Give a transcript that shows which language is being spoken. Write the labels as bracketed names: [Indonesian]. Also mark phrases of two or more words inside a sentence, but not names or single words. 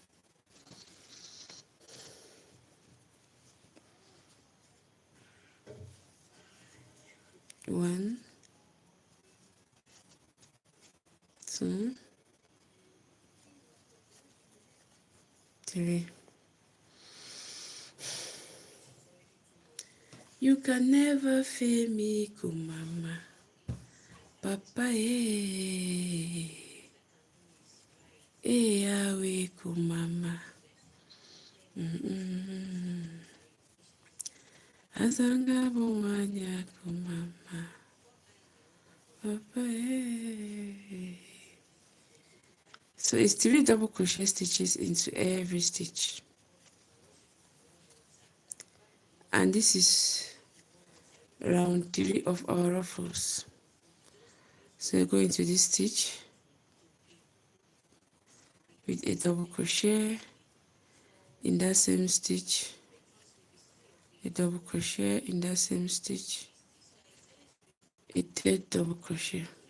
[English] 1, 2, 3. You can never fail me, [Lingala] Kumama. Papa, Yahweh, Kumama. Azanga bumanya kumama. Papa. [English] So it's 3 double crochet stitches into every stitch. And this is round 3 of our ruffles. So you go into this stitch with a double crochet, in that same stitch, a double crochet, in that same stitch, a third double crochet.